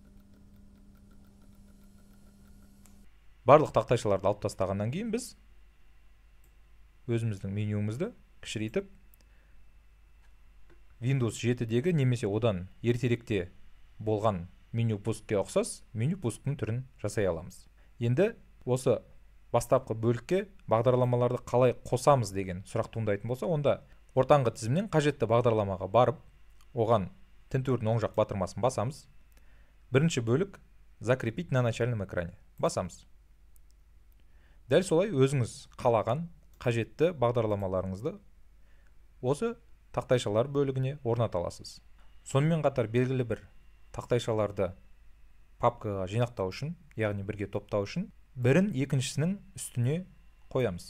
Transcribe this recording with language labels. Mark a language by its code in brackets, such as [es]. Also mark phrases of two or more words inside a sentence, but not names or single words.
[kk] Барлық тақтайшаларды алып тастағаннан кейін біз өзіміздің менюімізді кішірейтіп Windows 7-дегі немесе одан ертеректе болған меню пускке ұқсас меню пусктың түрін жасай аламыз. Енді осы бастапқы бөлікке бағдарламаларды қалай қосамыз деген сұрақ туындайтын болса, онда ортаңғы тізімнен қажетті бағдарламаға барып, оған тінтуірдің оң жақ батырмасын басамыз. Бірінші бөлік [ru] «Закрепить на начальном экране» [kk] басамыз. Дәл солай өзіңіз қалаған қажетті бағдарламаларыңызды осы тақтайшалар бөлігіне орната аласыз. Сонымен қатар белгілі бір тақтайшаларды папкаға жинақтау үшін, яғни бірге топтау үшін, бірін екіншісінің үстіне қоямыз.